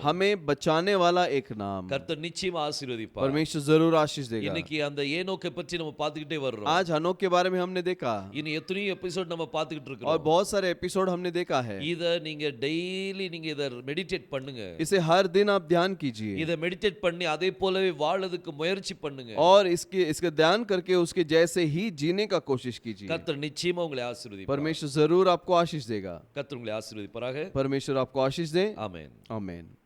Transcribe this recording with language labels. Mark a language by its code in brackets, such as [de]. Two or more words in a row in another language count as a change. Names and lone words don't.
[hi] हमें बचाने वाला एक नाम। [ta] கர்த்தர் நிச்சயமா ஆசீர்வதிப்பார். [hi] परमेश्वर जरूर आशीष देगा। [ta] இன்னைக்கு அந்த ஏனோக்கை பற்றி நம்ம பார்த்துக்கிட்டே வர்றோம். [hi] आज हनोक के बारे में हमने देखा [ta] இனி எத்தனையோ எபிசோட் நம்ம பார்த்துக்கிட்டு [hi] और [ta] இருக்கோம். [hi] बहुत सारे एपिसोड हमने देखा है। [ta] இத நீங்க டெய்லி நீங்க இத மெடிடேட் பண்ணுங்க. [hi] इसे हर दिन आप ध्यान कीजिए [ta] இத மெடிடேட் பண்ணி அதே போலவே வாழறதுக்கு முயற்சி பண்ணுங்க. [hi] और इसके ध्यान करके उसके जैसे ही जीने का कोशिश कीजिए। [ta] கர்த்தர் நிச்சயமா உங்களை ஆசீர்வதிப்பார். [hi] परमेश्वर जरूर आपको आशीष देगा। [ta] கர்த்தர் உங்களை ஆசீர்வதிப்பாராக. [hi] परमेश्वर आपको आशीष दे। [ta] ஆமென். [hi] आमीन।